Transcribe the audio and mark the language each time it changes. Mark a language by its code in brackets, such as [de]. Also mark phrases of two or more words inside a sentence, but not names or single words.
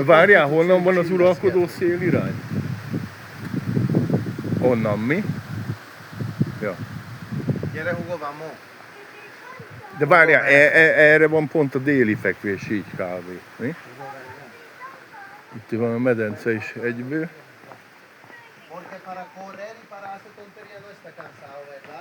[hu] Várjál, honnan van az uralkodó szélirány? Onnan mi? Ja. Gyere Hugo, vamos! De várjál, erre van pont a déli fekvés, így kb. Mi? Itt van a medence is egyből. [es] Porque para correr y para hacer tontería no está cansado, ¿verdad?